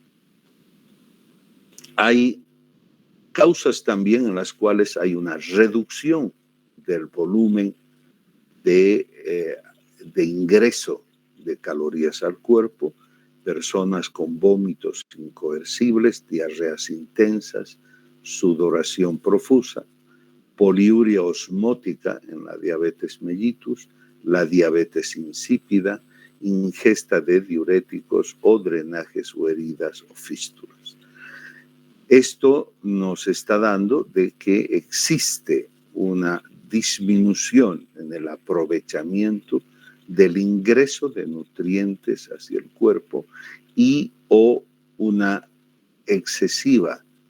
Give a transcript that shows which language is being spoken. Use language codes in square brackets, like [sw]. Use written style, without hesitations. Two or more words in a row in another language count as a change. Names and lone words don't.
[es] Hay causas también en las cuales hay una reducción del volumen de ingreso de calorías al cuerpo, personas con vómitos incoercibles, diarreas intensas, sudoración profusa, poliuria osmótica en la diabetes mellitus, la diabetes insípida, ingesta de diuréticos o drenajes o heridas o fístulas. Esto nos está dando de que existe una disminución en el aprovechamiento del ingreso de nutrientes hacia el cuerpo y o una excesiva